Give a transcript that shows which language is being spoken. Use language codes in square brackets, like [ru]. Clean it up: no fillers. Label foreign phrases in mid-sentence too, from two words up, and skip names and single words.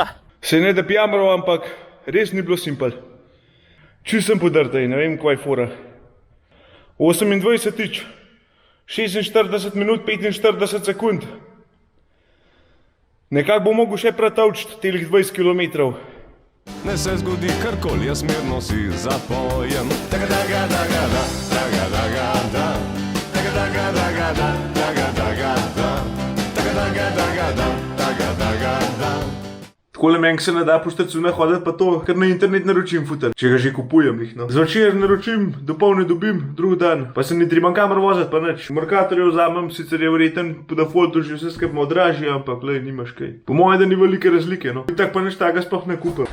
[sl] Sej ne da pijamro, ampak res ni bilo simpel. Čil sem podrtaj, ne vem, kva je fora. 28-tič, 46 minut 45 sekund. Nekako bo mogel še pretavčiti telih 20 km. Ne se zgodi karkoli, jaz mirno si zapojem. Taga-daga-daga-da, taga-daga-da. Taga-daga-daga-da, taga-daga-da. Taga-daga-daga-da, taga-daga-da. Takole meni se ne da po štacunah hoditi pa to, ker na internet naročim futer, če ga že kupujem jih, no. Zvečer naročim, dopolne dobim, drugi dan, pa se ni treba kamor voziti pa nič. Mercatorje vzamem, sicer je verjeten, po defaultu že vse skupaj malo dražje, ampak lej, nimaš kaj. Po moje, da ni velike razlike, no. Tak pa nič takega sploh ne kupim.